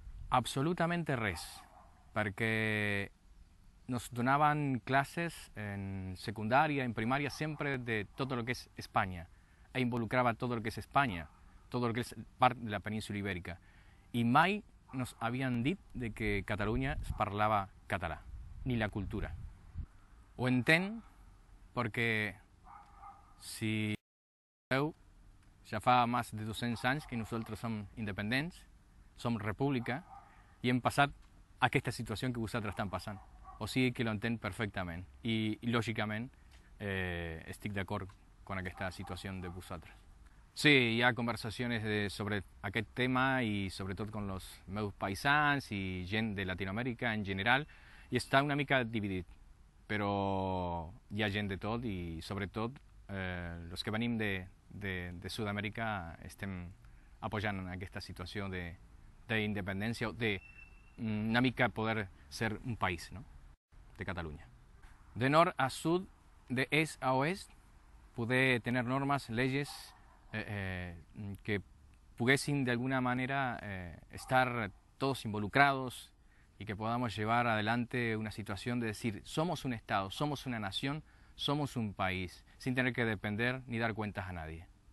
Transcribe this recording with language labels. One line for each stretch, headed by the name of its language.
Catalan: Absolutament res,
Spanish: perquè nos donaban clases en secundaria, en primaria, siempre de todo lo que es España, e involucraba todo lo que es España, todo lo que es parte de la península ibérica. Y mai nos habían dit de que Catalunya
Catalan: es parlava català,
Spanish: ni la cultura.
Catalan: Ho entenc perquè, si veu, ja fa més de 200 anys que nosaltres som independents, som república, i hem passat aquesta situació que vosaltres estan passant. O sigui que lo entenc perfectament i lògicament estic d'acord amb aquesta situació de vosaltres. Sí, hi ha conversacions sobre aquest tema i sobretot amb els meus paisans i gent de Latinoamèrica en general, i està una mica dividit, però hi ha gent de tot i sobretot els que venim de Sud-amèrica estem apoyant aquesta situació d'independència o de una mica poder ser un país, ¿no?, de Catalunya.
Spanish: De nord a sud, de est a oest, poder tener normas, leyes que pudiesen de alguna manera estar todos involucrados y que podamos llevar adelante una situación de decir, somos un Estado, somos una nación, somos un país, sin tener que depender ni dar cuentas a nadie.